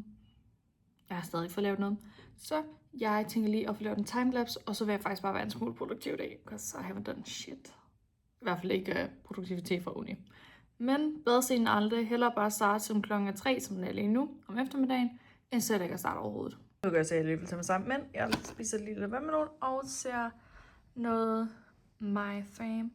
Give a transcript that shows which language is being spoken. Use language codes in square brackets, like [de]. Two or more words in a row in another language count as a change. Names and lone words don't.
[da] Jeg har stadig fået lavet noget. Så jeg tænker lige at få lavet en timelapse, og så vil jeg faktisk bare være en smule produktiv i dag, [en] because I haven't done shit. [da] I hvert fald ikke produktivitet fra uni. Men bedre sent end aldrig, hellere bare starte som klokken 3, som den er lige nu, om eftermiddagen, end så ikke at starte overhovedet. Nu gør jeg så, at jeg lige vil tage mig sammen, men jeg spiser lige lidt vandmelon og ser noget My Fame.